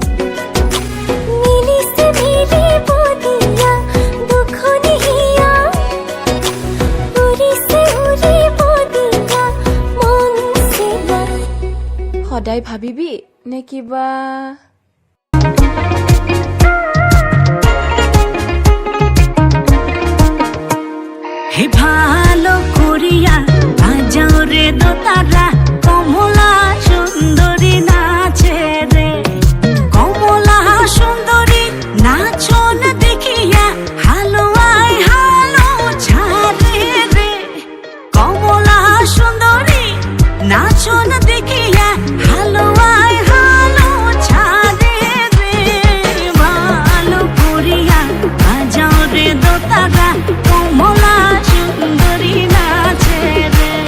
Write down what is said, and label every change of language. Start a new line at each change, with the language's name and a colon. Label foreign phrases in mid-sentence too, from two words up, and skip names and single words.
Assamese: মিলিছে মিলিব দিয়া দুখনীয়া উৰিছে উৰিব দিয়া মন চিলা সদায় ভাবিবি নে কিবা
Bangla: হে ভালো করিয়া বাজাও রে দোতারা কমলা সুন্দরী নাচে রে কমলা সুন্দরী নাচন দেখিয়া হালুয়াই হালো ছাড়ে রে কমলা সুন্দরী নাচন দেখিয়া হালুয়াই হালো ছাড়ে রে ভালো করিয়া বাজাও রে দোতারা কমলা সুন্দরী নাচে রে